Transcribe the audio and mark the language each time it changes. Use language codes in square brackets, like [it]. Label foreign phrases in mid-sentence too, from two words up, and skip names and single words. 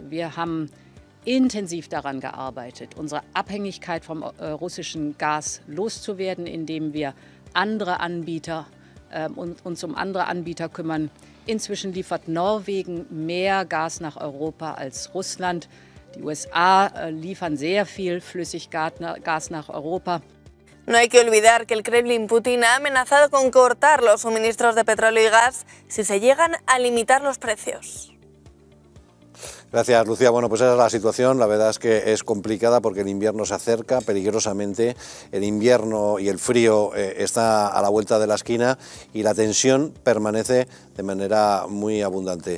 [de] Wir haben intensiv daran gearbeitet, unsere Abhängigkeit vom russischen Gas loszuwerden, indem wir uns um andere Anbieter kümmern. Inzwischen liefert Norwegen mehr Gas nach Europa als Russland. Die USA liefern sehr viel Flüssiggas nach Europa. [es] No hay que olvidar que el Kremlin Putin ha amenazado con cortar los suministros de petróleo y gas si se llegan a limitar los precios. Gracias, Lucía. Bueno, pues esa es la situación. La verdad es que es complicada porque el invierno se acerca peligrosamente. El invierno y el frío está a la vuelta de la esquina y la tensión permanece de manera muy abundante.